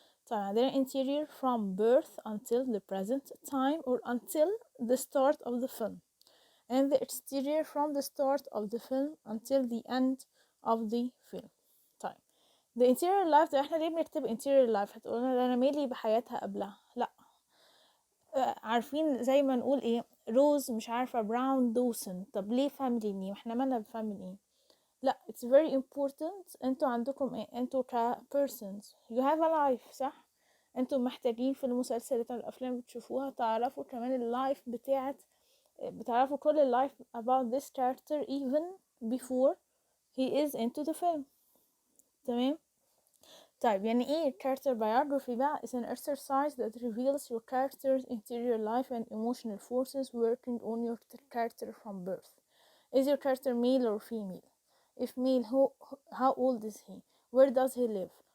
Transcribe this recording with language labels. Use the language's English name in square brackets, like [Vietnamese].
[Arabic] طيب عندنا [English] interior from birth until the present time or until the start of the film, and the exterior from the start of the film until the end of the film. [Arabic] طيب [English] the interior life [Arabic] ده احنا ليه بنكتب interior life؟ هتقولنا ده انا مالي بحياتها قبلها. لا, عارفين زي ما نقول ايه, روز مش عارفة براون دوسن, طب ليه فاميلي نيم؟ احنا مالنا بفاميلي؟ لا, [English] it's very important. [Arabic] انتوا عندكم ايه؟ انتوا ك persons [English] you have a life, [Arabic] صح؟ انتوا محتاجين في المسلسلات والافلام اللي بتشوفوها تعرفوا كمان اللايف بتعرفوا كل اللايف [English] about this character even before he is into the film. [Arabic] تمام. طيب يعني ايه [English] character biography بقى؟ is an exercise that reveals your character's interior life and emotional forces working on your character from birth. Is your character male or female? If male, how old is he? Where does he live?